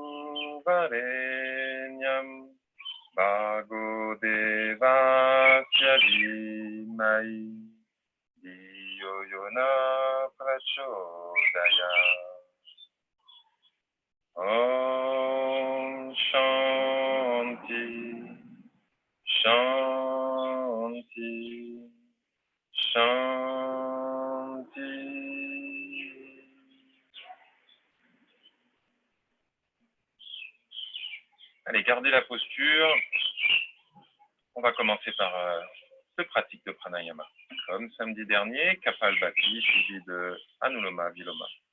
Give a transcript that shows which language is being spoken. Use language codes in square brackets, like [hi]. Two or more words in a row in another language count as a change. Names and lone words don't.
[sa] Varenyam Bhargo Devasya Dhimai Dhiyo Yona Prachodayat. Om Shanti Shanti Shanti. [fr] Allez, gardez la posture. On va commencer par deux pratiques de pranayama. Comme samedi dernier, Kapalbhati suivi de Anuloma Viloma.